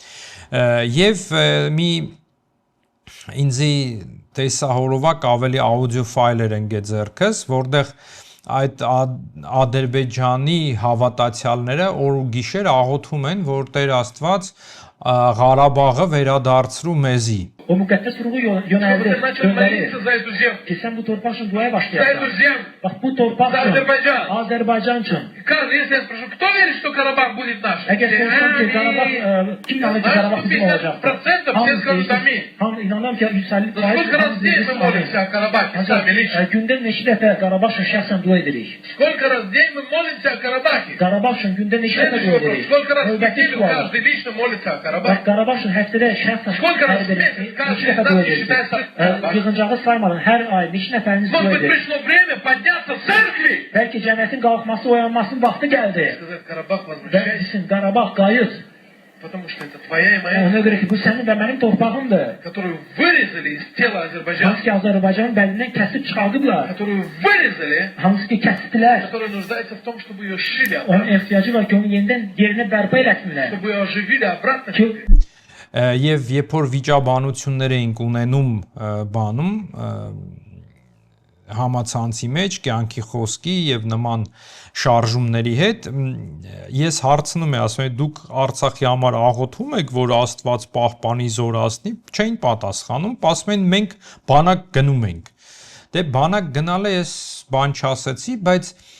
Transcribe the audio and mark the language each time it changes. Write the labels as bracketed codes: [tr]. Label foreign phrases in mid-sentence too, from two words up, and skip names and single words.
[hy] Եվ մի ինձի տեսահոլովակ ավելի աուդիո ֆայլեր ընկե ձեռքս, որտեղ այդ Ադրբեջանի հավատացյալները օր ու գիշեր աղոթում են, որ Տեր Աստված Ղարաբաղը վերադարձրու մեզի։ [tr] O mukaddes ruhu yöneldi. Ki sen bu torpak için duaya başlayacaksın. Bak bu torpak için Azerbaycan için. [ru] Если я спрошу, кто верит, что Карабах будет наш? [tr] Eğer sorsam ki Karabağ, kim inanır ki Karabağ bizim olacak? [ru] 50% все скажут аминь. [tr] İnanıyorum ki 150%. [ru] Сколько раз в день мы молимся о Карабахе, сами лично? [az] Günde neçə dəfə Qarabağ üçün şəxsən dua edirik? [ru] Сколько раз в день мы молимся о Карабахе? [az] Qarabağ üçün gündə neçə dəfə dua edirik? [ru] Сколько раз в неделю каждый лично молится о Карабахе? [az] Qarabağ üçün həftədə şəxsən dua edirik. Neçə dəfə dua edirik? Yığıncağı saymadan hər ay neçə nəfəriniz dua [ru] Может быть, [az] edirik? [ru] пришло время подняться в церкви? [az] Bəlkə cəmiyyətin qalxması, oyanmasının vaxtı gəldi. [ru] Сказать, Карабах [az] Və [ru] возвращайся, [az] desin, Qarabağ qayıt. [ru] потому что это твоя и моя, [az] Ona görə ki, bu sənin və mənim torpağımdır. [ru] которую vырезали из tела Азербайджана, [az] Hansı ki, Azərbaycanın bəlindən kəsib çıxardıblar. [ru] которую vырезали, [az] Hansı ki, kəsdilər. [ru] которая нуждается в том, чтобы ее шили [az] Onun [ru] обратно, [az] ehtiyacı var ki, onu yenidən yerinə bərpa eləsinlər. [ru] чтобы ее оживили обратно. [az] Ki, [hy] Եվ երբ որ վիճաբանություններ էինք ունենում բանում համացանցի մեջ, կյանքի խոսքի եւ նման շարժումների հետ, ես հարցնում եմ, ասում եմ, դուք Արցախի համար աղոթում եք, որ Աստված պահպանի զորացնի, չէին պատասխանում, ասում են մենք բանակ գնում ենք։ Դե բանակ գնալը ես բան չասեցի, բայց